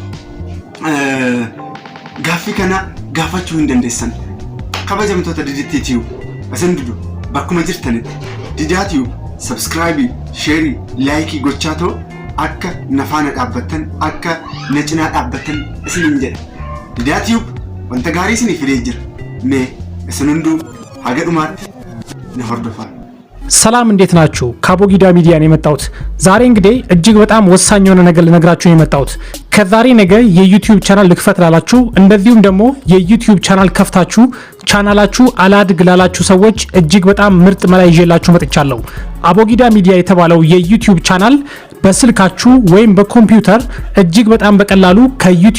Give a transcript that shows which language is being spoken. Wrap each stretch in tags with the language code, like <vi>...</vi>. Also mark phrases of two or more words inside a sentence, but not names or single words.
<om>gaaffii kana gaafachuu hin dandeessan kabajamtoota didittiitii asan dudu bakkuma jirtanitti didaatiyu</om> <en>subscribe share like</en> <om>gochaato akka nafaana dhaabbattan akka na cinaa dhaabbattan isinin jedha didaatiyu wanta gaarii isinii fidee jira mee isin hunduu haga dhumaatti na hordofaa</om> <am>ሰላም እንዴት ናችሁ ካቦጊዳ ሚዲያ ነው የመጣሁት ዛሬ እንግዲህ እጅግ በጣም ወሳኝ የሆነ ነገር ልነግራችሁ ነው የመጣሁት ከዛሬ ነገ የዩቲዩብ ቻናል ልክፈት ላላችሁ እንደዚሁም ደግሞ የዩቲዩብ ቻናል ከፍታችሁ ቻናላችሁ አላድግ ላላችሁ ሰዎች እጅግ በጣም ምርጥ መላ ይዤላችሁ መጥቻለሁ አቦጊዳ ሚዲያ የተባለው የዩቲዩብ ቻናል በስልካችሁ ወይም በኮምፒውተር እጅግ በጣም በቀላሉ ከዩቲዩብ</am>